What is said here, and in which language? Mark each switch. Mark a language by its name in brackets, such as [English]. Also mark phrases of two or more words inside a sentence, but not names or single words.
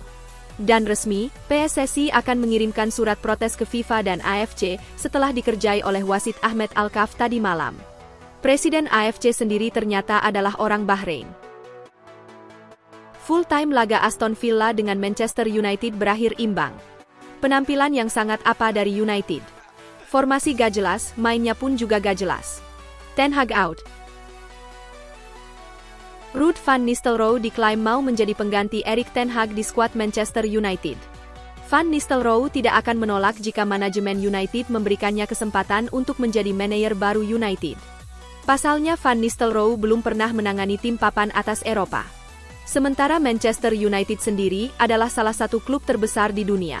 [Indonesian] Dan resmi, PSSI akan mengirimkan surat protes ke FIFA dan AFC setelah dikerjai oleh wasit Ahmed Alkaf tadi malam. Presiden AFC sendiri ternyata adalah orang Bahrain. Full-time laga Aston Villa dengan Manchester United berakhir imbang. Penampilan yang sangat apa dari United. Formasi gak jelas, mainnya pun juga gak jelas. Ten Hag out. Ruud van Nistelrooy diklaim mau menjadi pengganti Erik ten Hag di skuad Manchester United. Van Nistelrooy tidak akan menolak jika manajemen United memberikannya kesempatan untuk menjadi manajer baru United. Pasalnya Van Nistelrooy belum pernah menangani tim papan atas Eropa. Sementara Manchester United sendiri adalah salah satu klub terbesar di dunia.